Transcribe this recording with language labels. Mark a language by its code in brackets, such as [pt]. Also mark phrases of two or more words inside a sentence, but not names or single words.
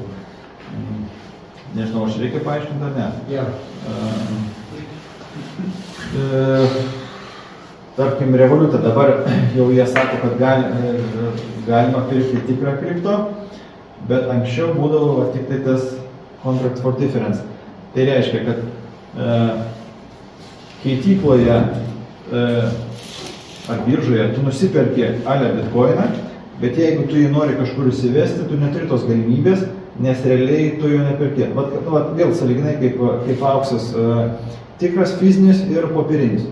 [lt] Nežinau, aš reikia paaiškinti ar ne? Tarkim, Revoluta dabar jau jie sako, kad galima pirkti tikrą kripto, bet anksčiau būdavo tik tai tas [en] contract for difference. [lt] Tai reiškia, kad keitykloje ar biržoje tu nusiperki ale Bitcoiną, bet jeigu tu jį nori kažkur įsivesti, tu neturi tos galimybės, nes realiai tu jo neperki. Vat vėl sąlyginai kaip auksas, tikras fizinis ir popierinis.